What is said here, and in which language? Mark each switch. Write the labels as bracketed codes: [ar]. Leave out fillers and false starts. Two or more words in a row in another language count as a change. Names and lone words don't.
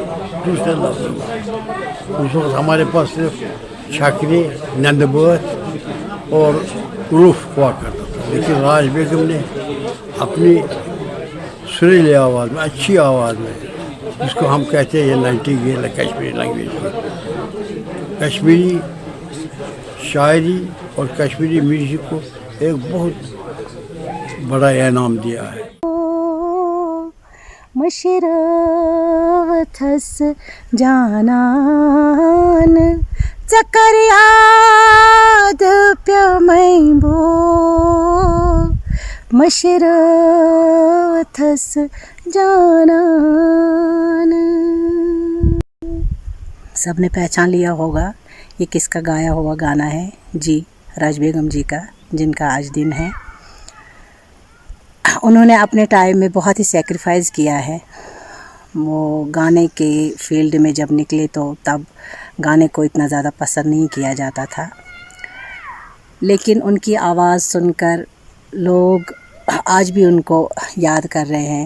[hi] दूसरा लफ्ज़ उस वक्त हमारे पास सिर्फ छकरी, नंदबोत और रूफ हुआ करता था, लेकिन राज बेगम ने अपनी सुरीली आवाज़ में, अच्छी आवाज़ में, जिसको हम कहते हैं ये नाइटिंगेल है कश्मीरी लैंग्वेज में, कश्मीरी शायरी और कश्मीरी म्यूजिक को एक बहुत बड़ा इनाम दिया है। [ks] मशरवथस जानान चकर याद प्यमैबो मशरवथस जानान। [hi] सबने पहचान लिया होगा ये किसका गाया हुआ गाना है। जी, राज बेगम जी का, जिनका आज दिन है। उन्होंने अपने टाइम में बहुत ही सेक्रीफाइस किया है। वो गाने के फील्ड में जब निकले तो तब गाने को इतना ज़्यादा पसंद नहीं किया जाता था, लेकिन उनकी आवाज़ सुनकर लोग आज भी उनको याद कर रहे हैं।